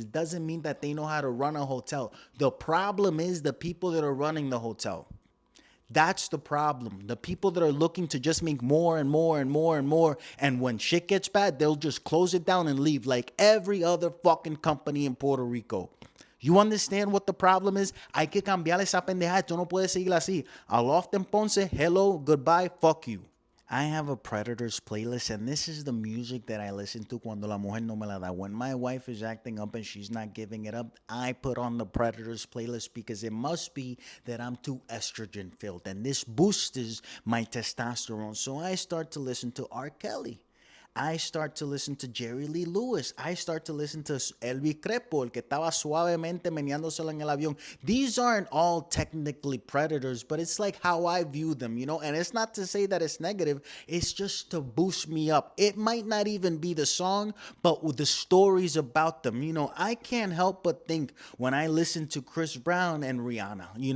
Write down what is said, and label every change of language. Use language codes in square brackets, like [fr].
[en] It doesn't mean that they know how to run a hotel. The problem is the people that are running the hotel. That's the problem. The people that are looking to just make more and more and more and more. And when shit gets bad, they'll just close it down and leave like every other fucking company in Puerto Rico. You understand what the problem is? [es] Hay que cambiar esa pendejada. Esto no puede seguir así. [en] A loft en Ponce, hello, goodbye, fuck you. I have a Predators playlist, and this is the music that I listen to [es] cuando la mujer no me la da. [en] When my wife is acting up and she's not giving it up, I put on the Predators playlist because it must be that I'm too estrogen filled, and this boosts my testosterone. So I start to listen to R. Kelly. I start to listen to Jerry Lee Lewis. I start to listen to Elvis Crespo, [es] el que estaba suavemente meneándosela en el avión. [en] These aren't all technically predators, but it's like how I view them, And it's not to say that it's negative. It's just to boost me up. It might not even be the song, but with the stories about them. I can't help but think when I listen to Chris Brown and Rihanna.